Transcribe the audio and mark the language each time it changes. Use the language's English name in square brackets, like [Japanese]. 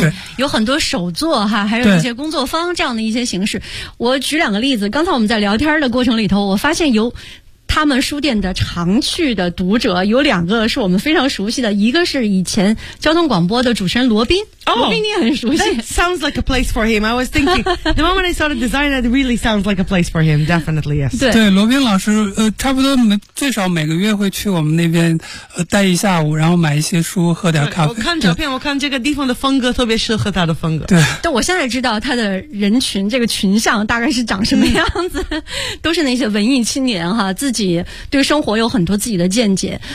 [Chinese] 对，有很多手作哈，还有一些工作坊这样的一些形式。我举两个例子，刚才我们在聊天的过程里头，我发现有他们书店的常去的读者有两个是我们非常熟悉的，一个是以前交通广播的主持人罗宾、 oh, 罗宾你也很熟悉。 [English] That sounds like a place for him. I was thinking the moment I saw the design, it really sounds like a place for him. Definitely, yes. [Chinese] 对罗宾老师差不多最少每个月会去我们那边待一下午，然后买一些书喝点咖啡。我看照片，我看这个地方的风格特别适合他的风格。对我现在知道他的人群这个群像大概是长什么样子、嗯、都是那些文艺青年哈，自己对生活有很多自己的见解。